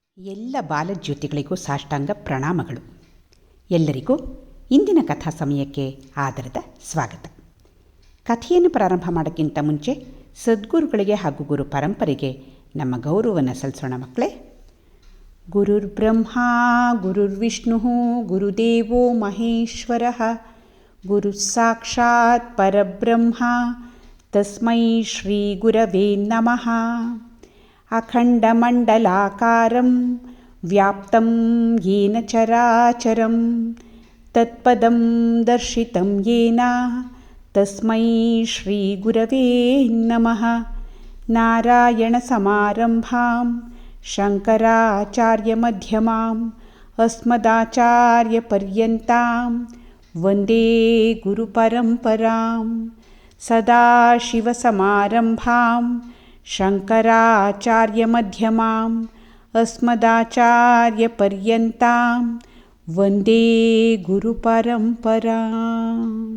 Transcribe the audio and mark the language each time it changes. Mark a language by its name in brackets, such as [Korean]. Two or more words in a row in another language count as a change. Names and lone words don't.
[Kannada] ಎಲ್ಲ ಬಾಲಜ್ಯೋತಿಗಳಿಗೂ ಸಾಷ್ಟಾಂಗ ಪ್ರಣಾಮಗಳು. ಎಲ್ಲರಿಗೂ ಇಂದಿನ ಕಥಾ ಸಮಯಕ್ಕೆ ಆದರದ ಸ್ವಾಗತ. ಕಥೆಯನ್ನು ಪ್ರಾರಂಭ ಮಾಡೋಕ್ಕಿಂತ ಮುಂಚೆ ಸದ್ಗುರುಗಳಿಗೆ ಹಾಗೂ ಗುರು ಪರಂಪರೆಗೆ ನಮ್ಮ ಗೌರವವನ್ನು ಸಲ್ಲಿಸೋಣ ಮಕ್ಕಳೇ. [Sanskrit] ಗುರುರ್ ಬ್ರಹ್ಮ ಗುರುರ್ ವಿಷ್ಣು ಗುರುದೇವೋ ಮಹೇಶ್ವರ ಗುರು ಸಾಕ್ಷಾತ್ ಪರಬ್ರಹ್ಮ ತಸ್ಮೈ ಶ್ರೀ ಗುರವೇ ನಮಃ. ಅಖಂಡಮಂಡಲಾಕಾರಂ ವ್ಯಾಪ್ತಂ ಯೇನ ಚರಾಚರಂ ತತ್ಪದಂ ದರ್ಶಿತಂ ಯೇನ ತಸ್ಮೈ ಶ್ರೀ ಗುರವೇ ನಮಃ. ನಾರಾಯಣಸಮಾರಂಭಾಂ ಶಂಕರಾಚಾರ್ಯಮಧ್ಯಮಾಂ ಅಸ್ಮದಾಚಾರ್ಯಪರ್ಯಂತಾಂ ವಂದೇ ಗುರುಪರಂಪರಾಂ. ಸದಾಶಿವಸಮಾರಂಭಾಂ ಶಂಕರಾಚಾರ್ಯಮಧ್ಯಮಾಂ ಅಸ್ಮದಾಚಾರ್ಯಪರ್ಯಂತಾಂ ವಂದೇ ಗುರುಪರಂಪರಾಂ.